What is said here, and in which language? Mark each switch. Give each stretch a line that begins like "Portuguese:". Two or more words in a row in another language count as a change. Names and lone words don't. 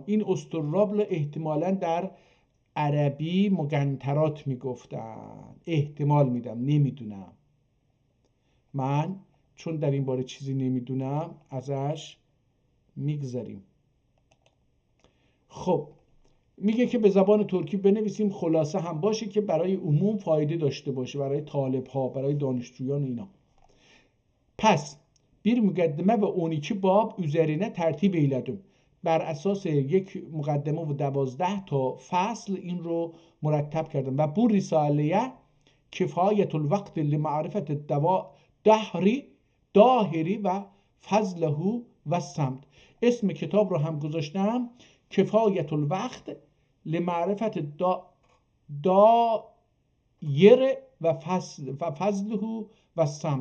Persian: این استرلاب رو احتمالاً در عربی مقنطرات میگفتن، احتمال میدم، نمیدونم، من چون در این باره چیزی نمیدونم ازش میگذریم. خب میگه که به زبان ترکی بنویسیم، خلاصه هم باشه که برای عموم فایده داشته باشه، برای طالب ها، برای دانشجویان و اینا.
Ottoman Turkish: پس bir مقدمه و 12 باب üzerine tertip eyledim.
Persian: بر اساس یک مقدمه و 12 تا فصل این رو مرتب کردم.
Ottoman Turkish: و bu risaleye کفایت الوقت لمعرفت داهری و فضله و سمت.
Persian: اسم کتاب رو هم گذاشتم کفایت الوقت لمعرفت دایر و فضله و سمت.